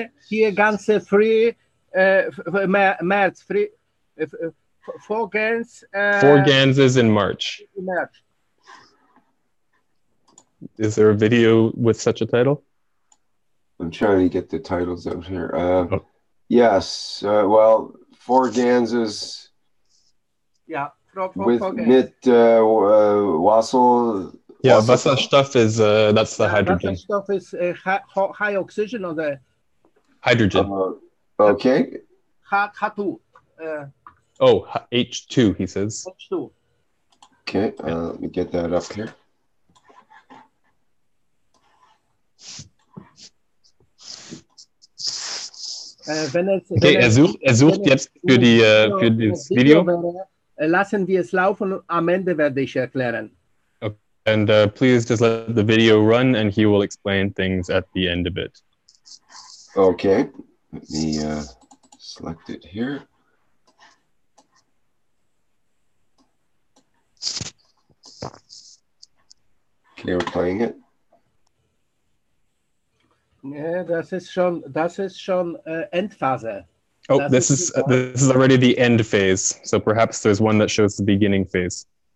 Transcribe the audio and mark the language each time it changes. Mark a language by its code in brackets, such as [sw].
[de] Hier ganze free, März, free, 4 GANs. [en] 4 GANs in March. Is there a video with such a title? I'm trying to get the titles out here. Oh. Yes, well, 4 Ganses [de] Ja, [en] with [de] Gans. mit Wasser. [en] Yeah, Wasserstoff is that's the hydrogen. Wasserstoff is high oxygen oder Hydrogen. Okay. H2. Oh, H2, he says. H2. Okay, let me get that up here. [de] Okay, er sucht jetzt für das Video. Lassen wir es laufen, am Ende werde ich erklären. [en] Okay. And please just let the video run and he will explain things at the end of it. Okay, let me select it here. Okay, we're playing it. [de] Ja, das ist schon Endphase. [en] Oh, this is already the end phase. So perhaps there's one that shows the beginning phase.